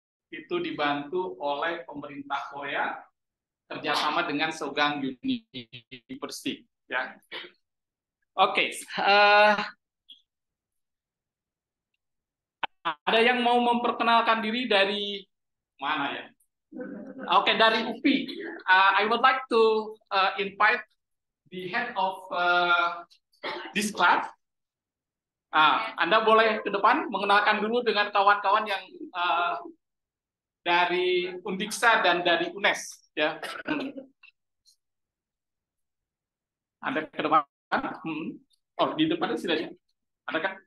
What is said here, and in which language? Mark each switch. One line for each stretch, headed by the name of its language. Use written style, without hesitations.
Indonesian: Itu dibantu oleh pemerintah Korea kerjasama dengan Sogang University. Ya. Oke. Ada yang mau memperkenalkan diri dari mana ya? Oke, dari UPI.
English: I would like to invite the head of this class.
Indonesian: Anda boleh ke depan mengenalkan dulu dengan kawan-kawan yang dari Undiksa dan dari UNES. Ya. Anda ke depan. Oh, di depan sudah. Ada kan?